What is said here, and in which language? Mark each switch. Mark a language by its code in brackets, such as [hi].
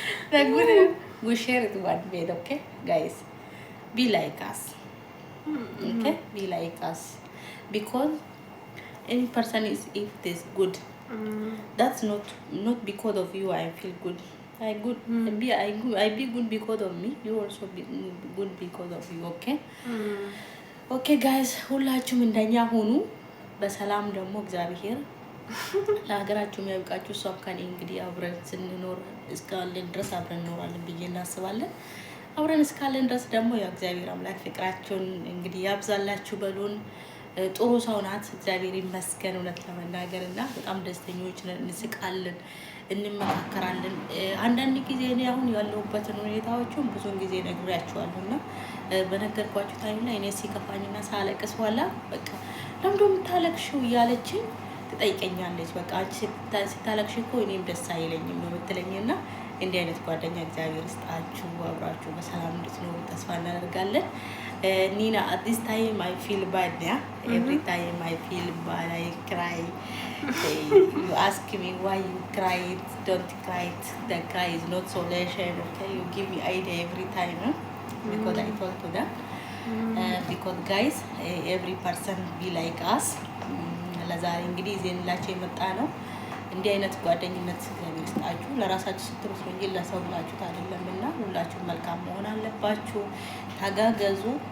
[en] The good, we share it 1 bed, okay, guys? Be like us, okay? Be like us, because any person is if this good. That's not because of you. I feel good. I good. I be good because of me. You also be good because of you. Okay. Okay, guys. [am] ሁላችሁም እንደኛ ሆኑ። በሰላም ደግሞ እግዚአብሔር ለሀገራችሁ የሚያብቃችሁ። እሷም ከኔ እንግዲህ አብረን ስንኖር እስካለን ድረስ አብረን እንኖራለን ብዬ እናስባለን። አብረን እስካለን ድረስ ደግሞ ያው እግዚአብሔር አምላክ ፍቅራችሁን እንግዲህ ያብዛላችሁ በሉን። ጥሩ ሰው ናት፣ እግዚአብሔር ይመስገን። እውነት ለመናገር እና በጣም ደስተኞች ነን፣ እንስቃለን፣ እንመካከራለን። አንዳንድ ጊዜ እኔ አሁን ያለሁበትን ሁኔታዎችን ብዙን ጊዜ ነግሬያቸዋለሁ እና በነገርኳችሁ ታይም ላይ እኔ ሲከፋኝና ሳለቅስ በኋላ በቃ ለምንድን ነው የምታለቅሽው እያለችኝ ትጠይቀኛለች። በቃ አንቺ ስታለቅሽ እኮ እኔም ደስ አይለኝም ነው የምትለኝና እንዲህ አይነት ጓደኛ እግዚአብሔር ይስጣችሁ፣ አብራችሁ በሰላም እንድትኖሩ ተስፋ እናደርጋለን። [en] Nina, at this time I feel bad, yeah? Every time I feel bad, I cry. You ask me why you cry, don't cry. The cry is not solution, okay? You give me idea every time, huh? Because I told to them. Because guys, every person be like us. [am] ለዛሬ እንግዲህ ዜንላችሁ የመጣ ነው። እንዲህ አይነት ጓደኝነት እግዚአብሔር ይስጣችሁ። ለራሳችሁ ስትሩት እንጂ ለሰው ብላችሁት አይደለምና ሁላችሁ መልካም መሆን አለባችሁ። ተጋገዙ።